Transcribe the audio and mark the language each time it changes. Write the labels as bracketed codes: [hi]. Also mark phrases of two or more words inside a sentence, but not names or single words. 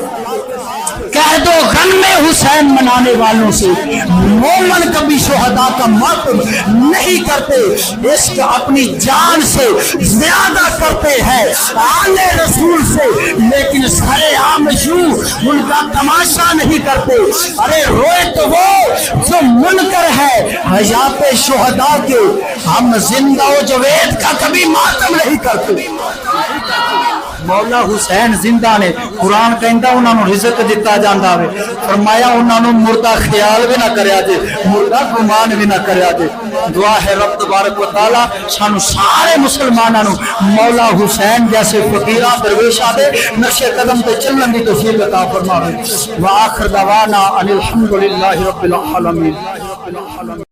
[ur] کہہ دو غم حسین منانے والوں سے مومن کبھی شہداء کا ماتم نہیں کرتے، عشق اپنی جان سے زیادہ کرتے ہیں آل رسول سے، لیکن سرے عام یوں ان کا تماشا نہیں کرتے۔ ارے روئے تو وہ جو منکر ہے حیات شہداء کے، ہم زندہ و جوید کا کبھی ماتم نہیں کرتے۔ [pa] مولا حسین زندہ نے، قرآن کہندا انہاں نو رزق دتا جاندا وے، فرمایا انہاں نو مردہ خیال بھی نہ کریا جے، مردہ گمان بھی نہ کریا جے۔ دعا ہے [ar] رب تبارک و تعالی [pa] سانو سارے مسلماناں نو مولا حسین جیسے فقیراں درویشاں دے نقش قدم تے چلن دی توفیق عطا فرماوے۔ [ar] وآخر دعوانا ان الحمد للہ رب العالمین۔